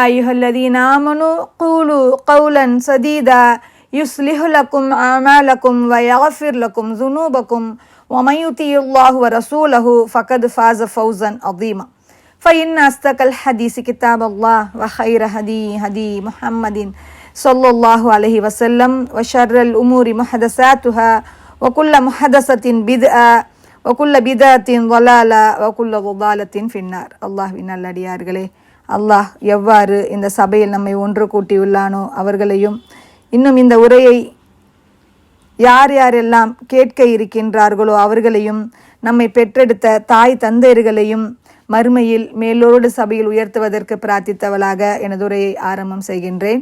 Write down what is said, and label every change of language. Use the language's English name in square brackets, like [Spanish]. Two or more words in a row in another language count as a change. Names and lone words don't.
[Arabic] أيها الذين آمنوا قولوا قولا سديدا يصلح لكم أعمالكم ويغفر لكم ذنوبكم ومن يطع الله ورسوله فقد فاز فوزا عظيما فإن أصدق الحديث كتاب الله وخير هدي محمد صلى الله عليه وسلم وشر الأمور محدثاتها وكل محدثة بدعة وكل بدعة ضلالة وكل ضلالة في النار. [Tamil] அல்லாஹ்வின் நல்லடியார்களே, அல்லாஹ் எவ்வாறு இந்த சபையில் நம்மை ஒன்று கூட்டியுள்ளானோ அவர்களையும் இன்னும் இந்த உரையை யார் யாரெல்லாம் கேட்க இருக்கின்றார்களோ அவர்களையும் நம்மை பெற்றெடுத்த தாய் தந்தையர்களையும் மறுமையில் மேலோடு சபையில் உயர்த்துவதற்கு பிரார்த்தித்தவளாக எனது உரையை ஆரம்பம் செய்கின்றேன்.